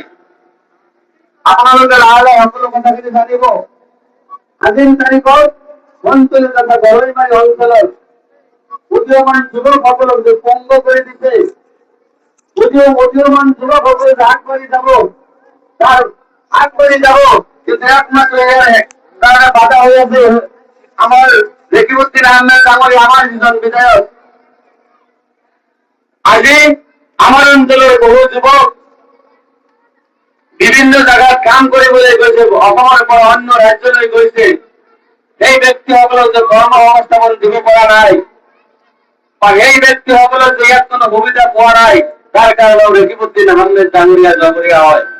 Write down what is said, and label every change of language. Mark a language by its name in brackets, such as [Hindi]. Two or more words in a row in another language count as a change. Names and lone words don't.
[Assamese] আপোনালোকে লাহে লাহে সকলো কথাখিনি জানিব। আজিৰ তাৰিখত বন্টুই তথা ঘৰাইমাৰী অঞ্চলৰ উদীয়মান যুৱকসকলক যে পংগ কৰি দিছে, উদীয়মান যুৱকসকলে যে আগবাঢ়ি যাব, তার আগবাঢ়ি যাব, [Bangla] কিন্তু একমাত্র তারা বাধা হয়ে আছে আমার রেকিবুদ্দিন আহমেদ ডাঙরিয়া, আমার দুজন বিধায়ক। [Assamese] আজি [Bangla] আমার অঞ্চলের বহু যুবক বিভিন্ন [Assamese] জায়গাত কাম কৰিবলৈ গৈছে, অসমৰ পৰা অন্য ৰাজ্যলৈ গৈছে। সেই ব্যক্তিসকলক যে কৰ্ম সংস্থাপন দিব পৰা নাই, বা সেই ব্যক্তিসকলক যে ইয়াত কোনো সুবিধা পোৱা নাই, তাৰ কাৰণে রেকিবুদ্দিন আহমেদ ডাঙরিয়া জগৰীয়া হয়।